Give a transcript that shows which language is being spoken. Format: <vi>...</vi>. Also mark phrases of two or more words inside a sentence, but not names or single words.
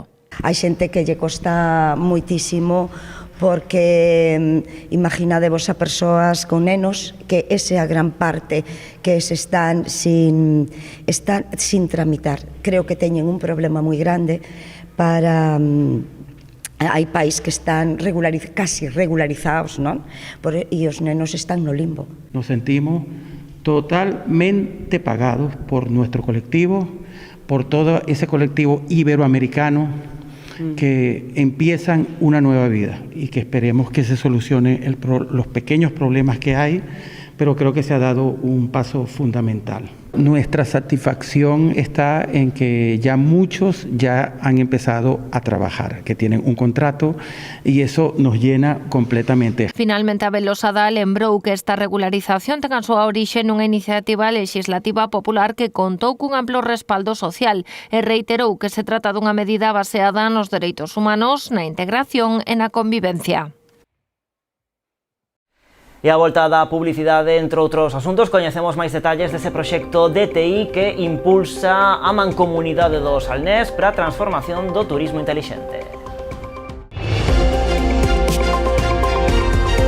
<gl>Hai xente que lle costa moitísimo porque imaginadevos a persoas con nenos que esa é a gran parte que se están sin tramitar. Creo que teñen un problema moi grande para... Hai pais que están casi regularizados, non? E os nenos están no limbo.</gl> <es>Nos sentimos totalmente pagados por nuestro colectivo, por todo ese colectivo iberoamericano que empiezan una nueva vida y que esperemos que se solucione los pequeños problemas que hay, pero creo que se ha dado un paso fundamental. Nuestra satisfacción está en que ya muchos ya han empezado a trabajar, que tienen un contrato y eso nos llena completamente.</es> <gl>Finalmente, Abel Losada lembrou que esta regularización ten a súa orixe nunha iniciativa legislativa popular que contou cun amplo respaldo social e reiterou que se trata dunha medida baseada nos dereitos humanos, na integración e na convivencia. E a volta da publicidade, entre outros asuntos, coñecemos máis detalles dese proxecto DTI que impulsa a Mancomunidade do Salnés para a transformación do turismo intelixente.</gl>